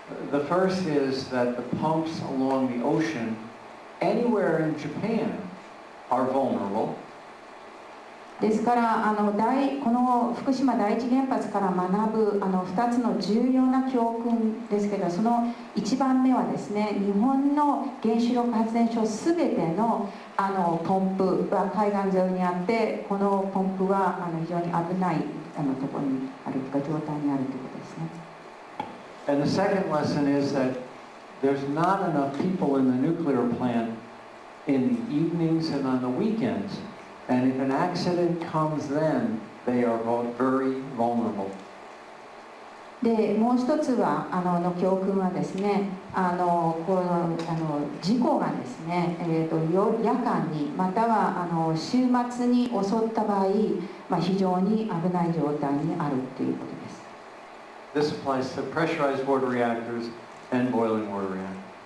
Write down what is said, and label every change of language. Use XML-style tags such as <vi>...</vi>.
<en>The first is that the pumps along the ocean anywhere in Japan are vulnerable.</en> <ja>ですからこの福島第一原発から学ぶ2つの重要な教訓ですけどその1番目はですね日本の原子力発電所すべてのポンプは海岸沿いにあってこのポンプは非常に危ないところにあるというか状態にあるということですね。</ja> <en>And the second lesson is that there's not enough people in the nuclear plant in the evenings and on the weekends. And if an accident comes then, they are very vulnerable.</en> <ja>でもう一つはの教訓はですねこの事故がですね、夜間にまたは週末に襲った場合、非常に危ない状態にあるということです。</ja> <en>This applies to pressurized water reactors and boiling water reactors.</en>